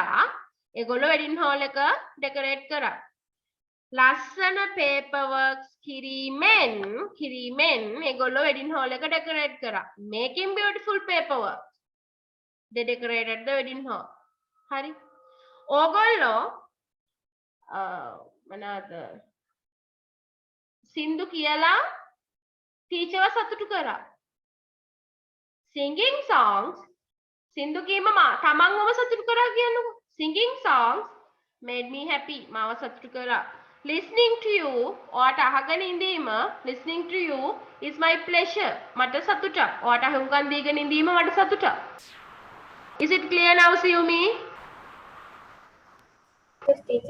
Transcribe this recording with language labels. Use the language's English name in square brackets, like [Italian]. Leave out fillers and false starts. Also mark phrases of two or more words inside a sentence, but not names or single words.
[Sinhala] ඒගොල්ලෝ [English] wedding hall [Sinhala] එක decorate කරා. ලස්සන paperwork කිරීමෙන් ඒගොල්ලෝ [English] wedding hall [Sinhala] එක decorate කරා. [English] making beautiful paperwork. they decorated the wedding hall. [Sinhala] හරි. ඕගොල්ලෝ මොනවාද? සින්දු කියලා ටීචර්ව සතුටු කරා. [English] singing songs [Sinhala] සින්දු කීම තමන්වම සතුටු කරා කියන්නකෝ. [English] singing songs made me happy. [Sinhala] මාව සතුටු කරා. [English] listening to you [Sinhala] ඔයාට අහගෙන ඉඳීම [English] listening to you is my pleasure [Sinhala] මට සතුටක් ඔයාට අහුම්කන් දීගෙන ඉඳීම මට සතුටක් [English] is it clear now Siumi? Yes, teacher.